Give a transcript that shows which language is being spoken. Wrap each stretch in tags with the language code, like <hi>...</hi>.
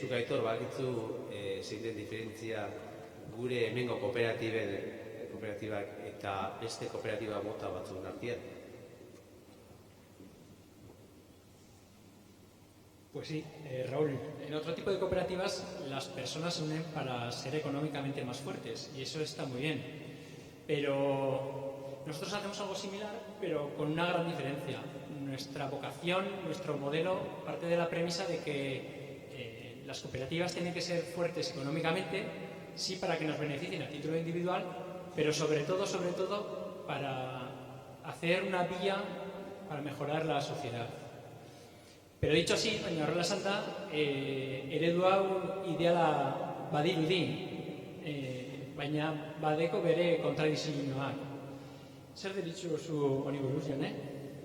<eu>Zuk, Aitor, bakitzu zein den diferentzia gure hemengo kooperatibak eta beste kooperatiba mota batzuen artean?</eu> <es>Pues sí, Raúl, en otro tipo de cooperativas las personas se unen para ser económicamente más fuertes y eso está muy bien. Pero nosotros hacemos algo similar, pero con una gran diferencia. Nuestra vocación, nuestro modelo parte de la premisa de que las cooperativas tienen que ser fuertes económicamente, sí para que nos beneficien a título individual, pero sobre todo para hacer una vía para mejorar la sociedad. Pero dicho así,</es> <eu>baina horrela esan da, eredu hau ideala badirudi, baina badeko bere kontradizioak. Zer deritzu zu honi buruz, Jone?</eu>